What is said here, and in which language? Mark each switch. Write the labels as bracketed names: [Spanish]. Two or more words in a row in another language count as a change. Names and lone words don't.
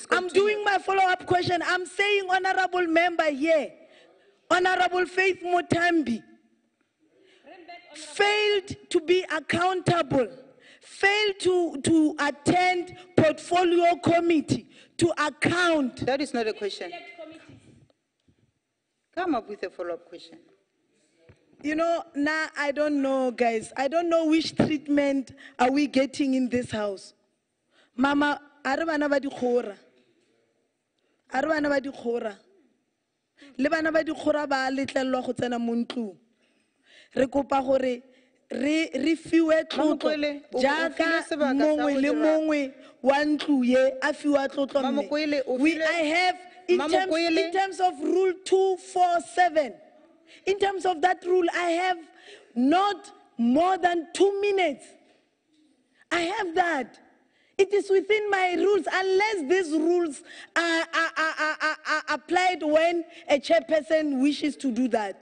[English] I'm doing my follow-up question. I'm saying, honorable member here, Honorable Faith Mutambi, failed to be accountable, failed to attend portfolio committee to account. That is not a question. Come up with a follow-up question. You know, now I don't know, guys. I don't know which treatment are we getting in this house. [Tswana] Mama, arabana ba dikhora. Arabana ba dikhora. Le bana ba dikhora ba letlelwa go tsena mo ntlong. Re kopa gore re fiwe tlotlo jaaka mongwe le mongwe wa ntlo ye a fiwa tlotlo mme. [English] I have in terms of rule 247. In terms of that rule, I have not more than 2 minutes. I have that. It is within my rules, unless these rules are applied when a chairperson wishes to do that.